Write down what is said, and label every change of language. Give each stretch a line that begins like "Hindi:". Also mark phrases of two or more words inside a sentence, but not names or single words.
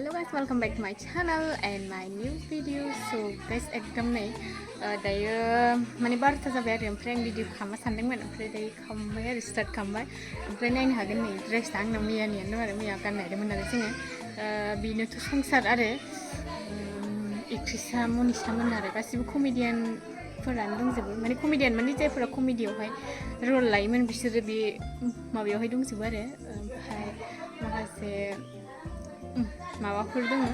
English: welcome back to my channel and my new video. So guys,
Bodo: एकदम नै दायो माने 12ता जाबाय आरो ओमफ्राय आं भिडिअ खालामनो सानदोंमोन ओमफ्राय दायो खालामबाय आरो स्टार्ट खालामबाय ओमफ्राय नायनो हागोन नै ड्रेसआ आंना मैयानियानो आरो मैया गाननायदोंमोन आरो जोङो बेनोथ' संसार आरो एक्ट्रेसआ मनिसामोन आरो गासिबो कमेडियानफोरानो दंजोबो माने कमेडियान माने जायफोरा कमेडियावहाय रल लायोमोन बिसोरो बे माबायावहाय दंजोबो आरो ओमफ्राय माखासे माबाफोर दङ